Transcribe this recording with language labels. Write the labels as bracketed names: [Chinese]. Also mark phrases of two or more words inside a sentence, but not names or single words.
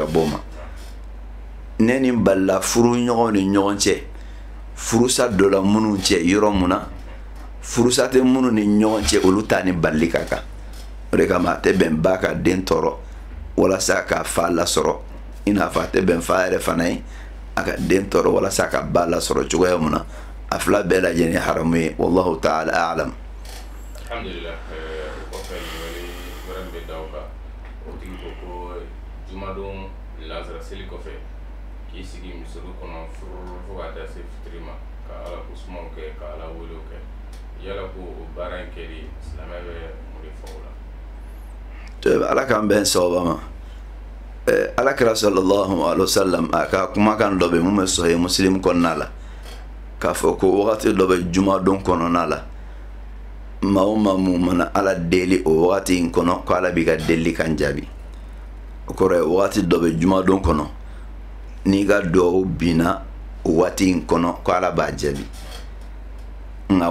[Bambara] bɔ ma ne ni balila furu ɲɔgɔn ni ɲɔgɔn cɛ furusa dɔ la minnu cɛ yɔrɔ mun na furusa tɛ minnu ni ɲɔgɔn cɛ olu t'a ni bali ka kan o de kama a tɛ bɛn ba ka den tɔɔrɔ walasa ka fa lasɔrɔ i n'a fɔ a tɛ bɛn fa yɛrɛ fana ye a ka den tɔɔrɔ walasa ka ba lasɔrɔ cogoya mun na a fila bɛɛ lajɛlen ye haramu ye [Arabic] والله تعالى أعلم. [Bambara] Alhamdulillah, kɔfɛ wele wɛrɛ bɛ da o kan o tigi ko ko jumadon lansara seli kɔfɛ k'i sigi misiri kɔnɔ fo ka taa se fitiri ma ka ala ko sumaw kɛ ka ala welew kɛ yala ko o baara in kɛli silamɛ bɛ mun de fɔ o la. ala k'an bɛn sababa ma alakira [Arabic] صلى الله عليه وسلم [Bambara] a ka kumakan dɔ bɛ mun bɛ sahih muslim kɔnɔna la k'a fɔ ko wagati dɔ bɛ jumadon kɔnɔna la maa o maa mun mana ala deli o wagati in kɔnɔ ko ala b'i ka deli kan jaabi o kɔrɔ ye wagati dɔ bɛ jumadon kɔnɔ n'i ka duwawu binna o waati in kɔnɔ ko ala b'a jaabi nka